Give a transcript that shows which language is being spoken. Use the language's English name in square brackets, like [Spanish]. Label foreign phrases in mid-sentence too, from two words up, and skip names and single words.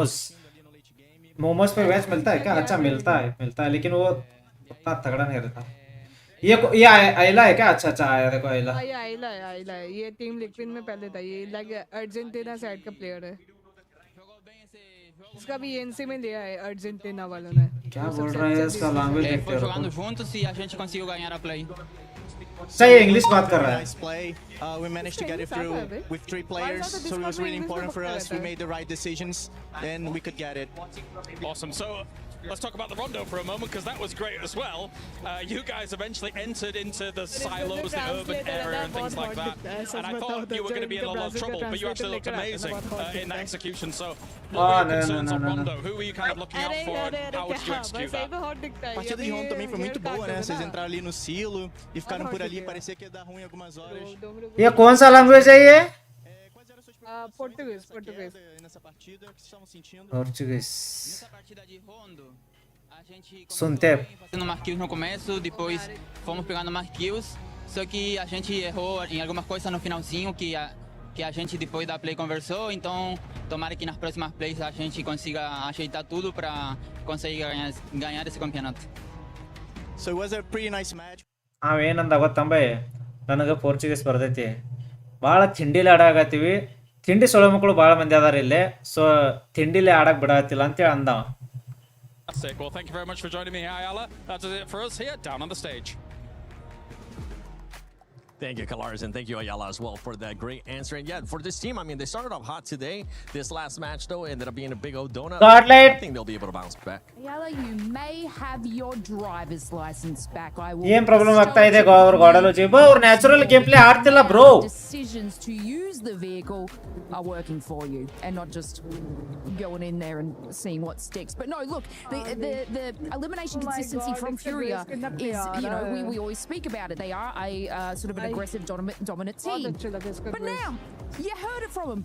[Hindi] मोमोज पे वेज मिलता है क्या? अच्छा मिलता है लेकिन वो उतना तगड़ा नहीं रहता. ये आइला है क्या? अच्छा आया देखो आइला. ये आइला है ये टीम लिक्विड में पहले था ये लाइक अर्जेंटीना साइड का प्लेयर है. इसका भी एनसी में लिया है अर्जेंटीना वालों ने. क्या बोल रहा है इसका लैंग्वेज देखते हो. [Portuguese] jogando juntos e a gente conseguiu ganhar a play. [Hindi] सही इंग्लिश बात कर रहा है. [English] Nice play. We managed to get it through with 3 players, so it was really important for us. We made the right decisions, then we could get it. Awesome. So let's talk about the rondo for a moment because that was great as well. You guys eventually entered into the silos, the urban area and things like that. And I thought you were going to be in a lot of trouble, but you actually looked amazing in the execution. So what were your concerns on rondo? Who were you kind of looking out for and how would you execute that? [Portuguese] A partida de rondo também foi muito boa, né? Vocês entraram ali no silo e ficaram por ali, parecia que ia dar ruim algumas horas. [Hindi] ये कौन सा लैंग्वेज है ये? [Portuguese] Português. Nessa partida, o que vocês estavam sentindo? Português. Nessa partida de rondo, a gente [Hindi] सुनते [Portuguese] fazendo marquills no começo, depois fomos pegando marquills, só que a gente errou em algumas coisas no finalzinho que a gente depois da play conversou, então tomara que nas próximas plays a gente consiga ajeitar tudo para conseguir ganhar esse campeonato. [English] So it was a pretty nice match. [Kannada] ಏನಂದ ಗೊತ್ತಂಬೈ ನನಗೆ ಪೋರ್ಚುಗೀಸ್ ಬರ್ತೈತಿ ಭಾಳ ತಿಂಡಿಲಿ ಆಡಾಕತ್ತೀವಿ ತಿಂಡಿ ಸೊಳ್ಳೆ ಮಕ್ಕಳು ಭಾಳ ಮಂದಿ ಅದಾರ ಇಲ್ಲಿ ಸೊ ತಿಂಡಿಲಿ ಆಡಕ್ ಬಿಡತ್ತಿಲ್ಲ ಅಂತೇಳಿ ಅಂದವ. [English] Well, thank you very much for joining me, Ayala. That's it for us here down on the stage. Thank you, Kalars, and thank you, Ayala, as well, for that great answer. And yeah, for this team, I mean, they started off hot today. This last match, though, ended up being a big old donut. Godlike. I think they'll be able to bounce back. Ayala, you may have your driver's license back. I will [Kannada] ಏನ್ ಪ್ರಾಬ್ಲಮ್ ಆಗ್ತಾ ಇದೆ ಅವ್ರು ಗಾಡಲು ಜೀಬ ಅವ್ರು [English] natural game play [Kannada] ಆಡ್ತಿಲ್ಲ ಬ್ರೋ. [English] Decisions to use the vehicle are working for you and not just going in there and seeing what sticks. But no, look, the elimination consistency from Furia is, you know, we always speak about it. They are a sort of an aggressive dominant team. But now, you heard it from them.